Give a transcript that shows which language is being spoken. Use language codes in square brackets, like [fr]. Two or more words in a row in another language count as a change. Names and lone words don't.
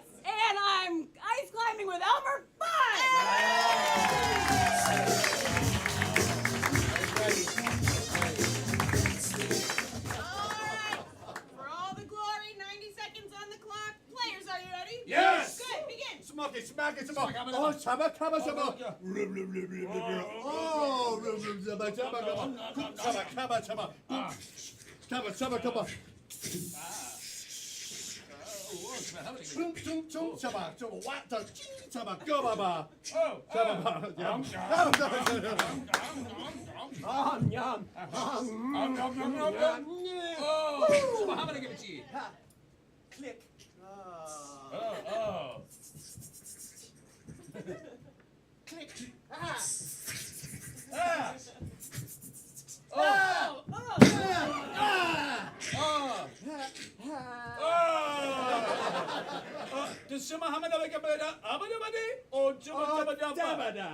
[en] And I'm ice climbing with Elmer Fudd. Alright. For all the glory, 90 seconds on the clock. Players, are you ready? Yes. Good, begin. Smack it, smack it, smack it. Oh, chaba, chaba, chaba. Oh, chaba, chaba, chaba, chaba, chaba. Chaba, chaba, chaba. Chung, chung, chung, chaba, chaba, what the chaba, go, baba. Chaba, yum. Yum. Oh, so how many give it to you? Click. Oh. Click. Does Samahamada Gabada Abadabadi or Jabadabada?